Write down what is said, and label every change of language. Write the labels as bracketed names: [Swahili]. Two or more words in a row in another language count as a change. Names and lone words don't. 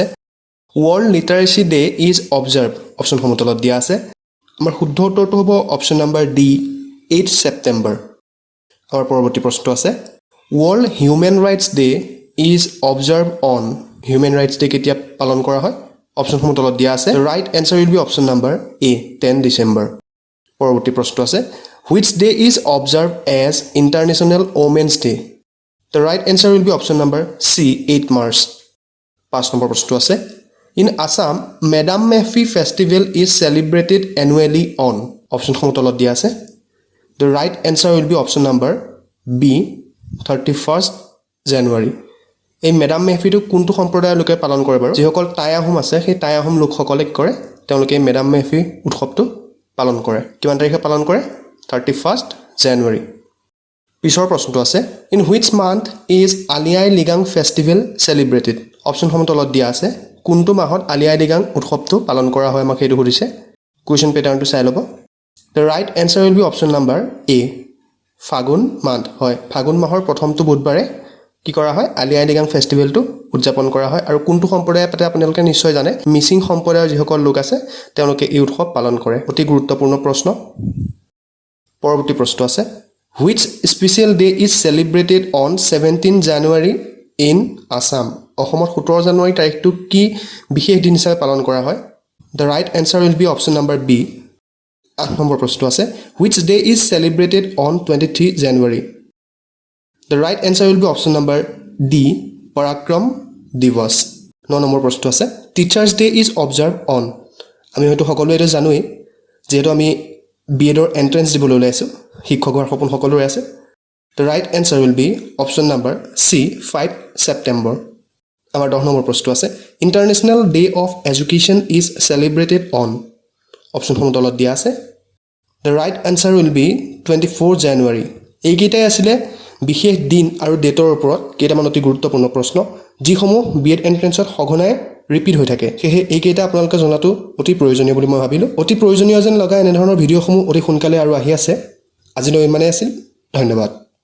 [English] World Literacy Day is observed [Assamese] অপচনসমূহ তলত দিয়া আছে আমাৰ শুদ্ধ উত্তৰটো হ'ব [English] option number D [Assamese] 8 ছেপ্টেম্বৰ আমাৰ পৰৱৰ্তী প্ৰশ্নটো আছে [English] World Human Rights Day is observed on [Assamese] হিউম্যান ৰাইটছ ডে কেতিয়া পালন কৰা হয় অপচনসমূহ তলত দিয়া আছে [English] right answer will be option number A 10 ডিসেম্বৰ [Assamese] পৰৱৰ্তী প্ৰশ্নটো আছে [English] which day is observed as international women's day the right answer will be option number c 8 march 5 [Assamese] নম্বৰ প্ৰশ্নটো আছে [English] In Assam, Madam Mehfi festival is celebrated annually on. [Assamese] Option সমূহ তলত দিয়া আছে. [English] The right answer will be option number B, 31st January. [Assamese] এই মেডাম মেহফিটো কোনটো সম্প্ৰদায়ৰ লোকে পালন কৰে বাৰু যিসকল টাই আহোম আছে সেই টাই আহোম লোকসকলে কৰে তেওঁলোকে মেডাম মেহফি উৎসৱটো পালন কৰে কিমান তাৰিখে পালন কৰে 31st January. পিছৰ প্ৰশ্নটো আছে [English] In which month is Ali Ai Ligang festival celebrated? [Assamese] Option সমূহ তলত দিয়া আছে. কোনটো মাহত আলি আই লিগাং উৎসৱটো পালন কৰা হয় আমাক এইটো সুধিছে [English] question pattern [Assamese] চাই লব [English] the right answer will be option number A [Assamese] ফাগুন মান্থ হয় ফাগুন মাহৰ প্ৰথমটো বুধবাৰে কি কৰা হয় আলি আই লিগাং ফেষ্টিভেলটো উদযাপন কৰা হয় আৰু কোনটো সম্প্ৰদায় পাতে আপোনালোকে নিশ্চয় জানে মিচিং সম্প্ৰদায়ৰ যিসকল লোক আছে তেওঁলোকে এই উৎসৱ পালন কৰে অতি গুৰুত্বপূৰ্ণ প্ৰশ্ন পৰৱৰ্তী প্ৰশ্ন আছে [English] which special day is celebrated on 17 January in Assam [Assamese] অসমত 17 জানুৱাৰী তাৰিখটো কি বিশেষ দিন হিচাপে পালন কৰা হয় [English] the right answer will be option number b [Assamese] 8 নম্বৰ প্ৰশ্ন আছে [English] which day is celebrated on 23 January the right answer will be option number d Parakram Divas [Assamese] 9 নম্বৰ প্ৰশ্ন আছে [English] teachers day is observed on [Assamese] আমি হয়তো সকলোৱে এটা জানোই যেহেতু আমি বিএডৰ এন্ট্ৰেন্স দিবলৈ ওলাইছো শিক্ষক হোৱাৰ সপোন সকলোৰে আছে [English] the right answer will be option number c 5 September [Assamese] আমাৰ 10 নম্বৰ প্ৰশ্ন আছে [English] International Day of Education is celebrated on [Assamese] অপচন সমূহ তলত দিয়া আছে [English] the right answer will be 24 January [Assamese] এইকেইটাই আছিল বিশেষ দিন আৰু ডেটৰ ওপৰত কেইটামান অতি গুৰুত্বপূৰ্ণ প্ৰশ্ন যিসমূহ বিএড এন্ট্ৰেন্সত সঘনাই ৰিপিট হৈ থাকে সেয়ে এইকেইটা আপোনালোকে জনাটো অতি প্ৰয়োজনীয় বুলি মই ভাবিলো অতি প্ৰয়োজনীয় যেন লগা এনে ধৰণৰ ভিডিঅ'সমূহ অতি সোনকালে আৰু আহি আছে আজিলৈ ইমানেই আছিল ধন্যবাদ